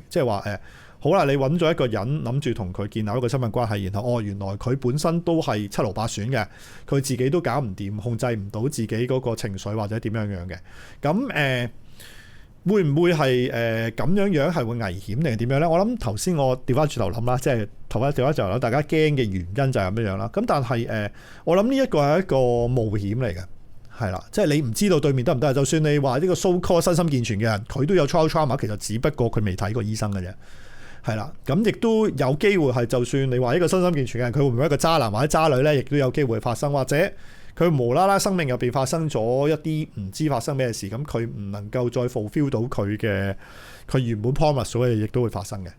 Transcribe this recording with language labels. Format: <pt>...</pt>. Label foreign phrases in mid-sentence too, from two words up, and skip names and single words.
<yue>即係話好啦，你揾咗一個人諗住同佢建立一個親密關係，然後原來佢本身都係七勞八損嘅，佢自己都搞唔掂，控制唔到自己嗰個情緒或者點樣樣嘅。咁會唔會係咁樣係會危險定係點樣咧？我諗頭先我調翻轉頭諗啦，即係調翻轉頭諗，大家驚嘅原因就係咁樣啦。咁但係我諗呢一個係一個冒險嚟嘅，係啦，即係你唔知道對面得唔得。就算你話呢個</yue> <en>so called</en> <yue>身心健全嘅人，佢都有 child trauma，其實只不過佢未睇過醫生嘅啫。係啦，咁亦都有機會係，就算你話一個身心健全嘅人，佢會唔會一個渣男或者渣女咧，亦都有機會發生，或者佢無啦啦生命入邊發生咗一啲唔知發生咩事，咁佢唔能夠再 fulfill 到佢原本 promise 咗嘅嘢，亦都會發生嘅。</yue>